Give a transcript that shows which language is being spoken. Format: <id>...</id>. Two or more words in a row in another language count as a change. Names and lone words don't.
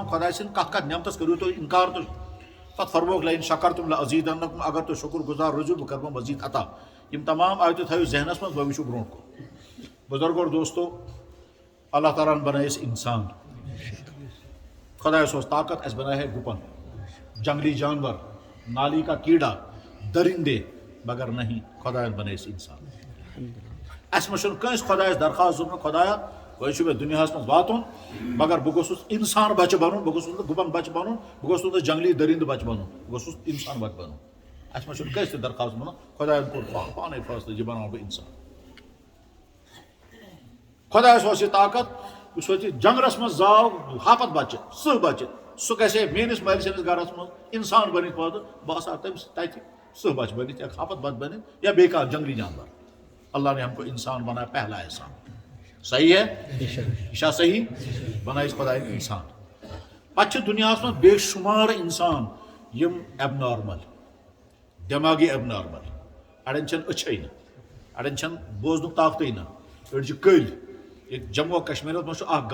<ks>خۄداے سٕنٛدِ کتھ کتھ نعمتس کٔرِو تُہۍ انکار تہٕ پتہٕ فرمووُکھ</ks> <ar>لئن شکرتم لأزیدنکم</ar> <ks>اگر تُہۍ شُکر گُزار روٗزِو بہٕ کَرٕمو مزیٖد عطا یِم تمام آیتہٕ تھٲیِو ذہنس منٛز وۄنۍ وٕچھِو برونٛٹھ کُن بُزرگو اور دوستو اللہ تعالیٰ ہن بنٲے أسۍ انسان خۄدایس اوس طاقت اَسہِ بناے ہے گُپن</ks> <ur>جنگلی جانور نالی کا کیڑا درندے مگر نہیں</ur> <ks>خۄدایَن بنٲے أسۍ انسان اَسہِ منٛز چھُنہٕ کٲنٛسہِ خۄدایس درخاست دوٚپمُت خۄدایا وۄنۍ چھُ مےٚ دُنیاہس منٛز واتُن مگر بہٕ گوٚژھُس انسان بچہٕ بنُن بہٕ گوٚژھُس نہٕ گُپن بچہٕ بنُن بہٕ گوٚژھُس نہٕ جنگلی درندٕ بچہٕ بنُن بہٕ گوٚژھُس انسان بچہٕ بنُن اَسہِ منٛز چھُنہٕ کٲنٛسہِ تہِ درخاست بنُن خۄدایَن کوٚر پانے فٲصلہٕ یہِ بناوٕ بہٕ انسان خۄدایس اوس یہِ طاقت یُس وۄنۍ جنگلس منٛز زاو ہاپت بچہٕ سُہ گژھِ ہے میٲنِس مٲلۍ سٕنٛدِس گرس منٛز انسان بٔنِتھ پٲدٕ بہٕ آسہٕ ہا تٔمِس تتہِ سٕہ بچہٕ بٔنِتھ یا ہاپت بچہٕ بٔنِتھ یا بیٚیہِ کانٛہہ جنگلی جانور</ks> <ur>اللہ نے ہم کو انسان بنایا پہلا احسان صحیح ہے</ur> <ks>یہ چھا صحیح بنٲے خۄدایَن انسان پتہٕ چھِ دُنیاہس منٛز بے شُمار انسان یِم ایب نارمل دٮ۪ماغی ایب نارمل اڑٮ۪ن چھنہٕ أچھے نہٕ اڑٮ۪ن چھنہٕ بوزنُک طاقتٕے نہٕ أڑۍ چھِ کٔلۍ ییٚتہِ جموں کشمیٖرس منٛز چھُ اکھ</ks>